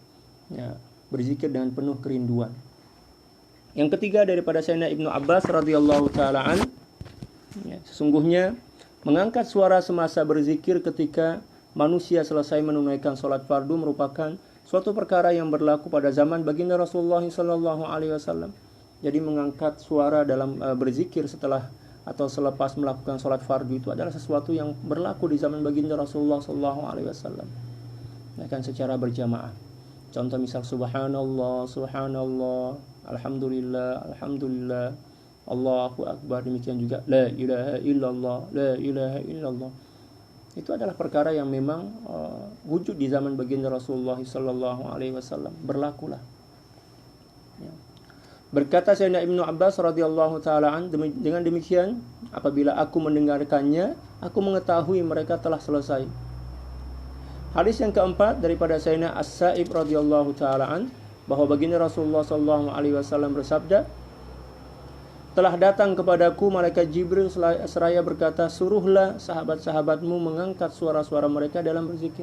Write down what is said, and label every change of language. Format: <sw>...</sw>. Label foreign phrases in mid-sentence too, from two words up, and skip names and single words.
<ms>Ya, berzikir dengan penuh kerinduan. Yang ketiga daripada Sayyidina Ibnu Abbas</ms> <ar>رضي الله تعالى عن,</ar> <ms>sesungguhnya mengangkat suara semasa berzikir ketika manusia selesai menunaikan salat fardu merupakan suatu perkara yang berlaku pada zaman baginda Rasulullah</ms> <ar>صلى الله عليه وسلم.</ar> <ms>Jadi mengangkat suara dalam berzikir setelah atau selepas melakukan salat fardu itu adalah sesuatu yang berlaku di zaman baginda Rasulullah</ms> <ar>صلى الله عليه وسلم.</ar> <ms>Akan secara berjamaah. Contoh misal</ms> <ar>سبحان الله، سبحان الله، الحمد لله، الحمد لله، الله أكبر,</ar> <ms>demikian juga</ms> <ar>لا إله إلا الله، لا إله إلا الله.</ar> <ms>Itu adalah perkara yang memang wujud di zaman baginda Rasulullah</ms> <ar>صلى الله عليه وسلم,</ar> <ms>berlakulah. Ya. Berkata Sayyidina Ibnu Abbas</ms> <ar>رضي الله تعالى عن,</ar> <ms>dengan demikian apabila aku mendengarkannya, aku mengetahui mereka telah selesai. Hadis yang keempat daripada Sayyidina As-Sa'ib</ms> <ar>رضي الله تعالى عن,</ar> <ms>bahwa baginda Rasulullah</ms> <ar>صلى الله عليه وسلم</ar> <ms>bersabda, telah datang kepadaku malaikat Jibril seraya berkata, suruhlah sahabat-sahabatmu mengangkat suara-suara mereka dalam berzikir.</ms>